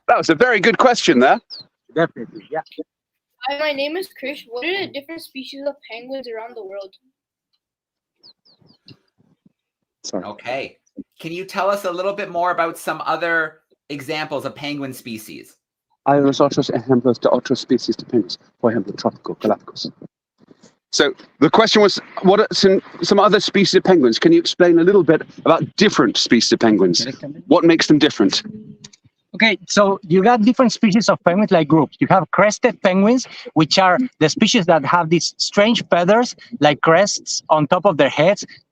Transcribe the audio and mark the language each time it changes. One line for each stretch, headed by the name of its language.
English: That was a very good question there. definitely. Yeah. Hi, my name is Krish. What are the different species of penguins around the world? Sorry. Okay. Can you tell us a little bit more about some other examples of penguin species?
Spanish: Hay unos otros ejemplos de otras especies de penguins, por ejemplo, trópico, Galápagos.
English: So the question was, what are some other species of penguins? Can you explain a little bit about different species of penguins? What makes them different? Okay, so you got different species of penguins, like groups. You have crested penguins, which are the species that have these strange feathers, like crests on top of their heads.